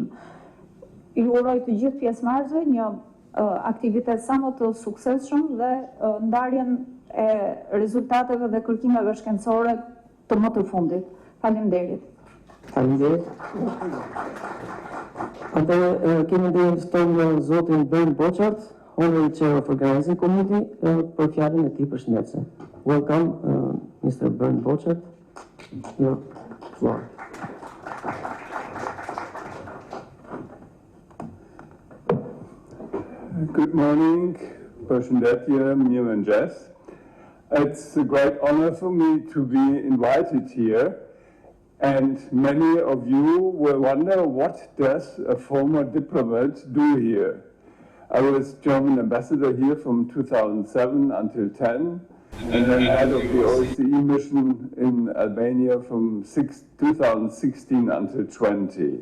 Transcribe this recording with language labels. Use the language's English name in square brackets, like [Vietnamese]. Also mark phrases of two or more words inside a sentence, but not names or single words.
[Albanian] Ju uroj të gjithë pjesëmarrësve një aktivitet sa më të suksesshëm dhe ndarjen e rezultateve dhe kërkimeve shkencore të më të fundit. Faleminderit. Faleminderit. Atëherë kemi dhe ftojmë zotin Bernd Bochart, [English] Honorary Chair of Organizing Committee, [Albanian] për fjalën e tij përshëndetëse. [English] Welcome, Mr. Bernd Bochart. Your floor. Good morning, [Albanian] përshëndetje, mirë mëngjes. [English] It's a great honor for me to be invited here, and many of you will wonder, what does a former diplomat do here? I was German ambassador here from 2007 until 10, and then head of the OSCE mission in Albania from 2016 until 20.